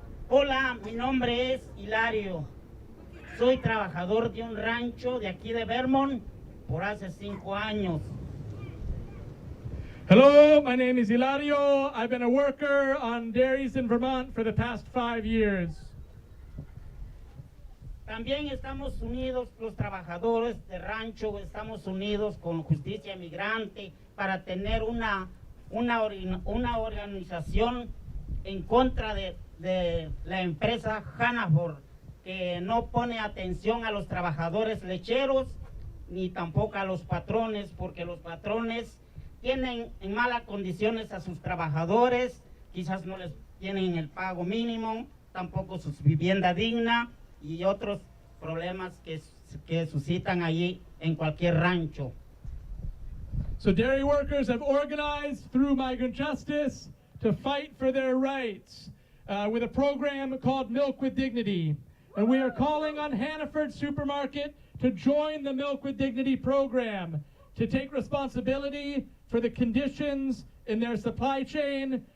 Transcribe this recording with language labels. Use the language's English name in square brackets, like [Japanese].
[Spanish] Hola, mi nombre es Hilario. Soy trabajador de un rancho de aquí de Vermont por hace 5 años. [English] Hello, my name is Hilario. I've been a worker on dairies in Vermont for the past 5 years. [Spanish] También estamos unidos, los trabajadores de rancho, estamos unidos con Justicia Migrante para tener una organización en contra de la empresa Hannaford, que no pone atención a los trabajadores lecheros ni tampoco a los patrones, porque los patrones tienen en malas condiciones a sus trabajadores, quizás no les tienen el pago mínimo, tampoco su vivienda digna y otros problemas que suscitan allí en cualquier rancho. [English] So dairy workers have organized through Migrant Justice to fight for their rights with a program called Milk with Dignity. And we are calling on Hannaford Supermarket to join the Milk with Dignity program, to take responsibility for the conditions in their supply chain,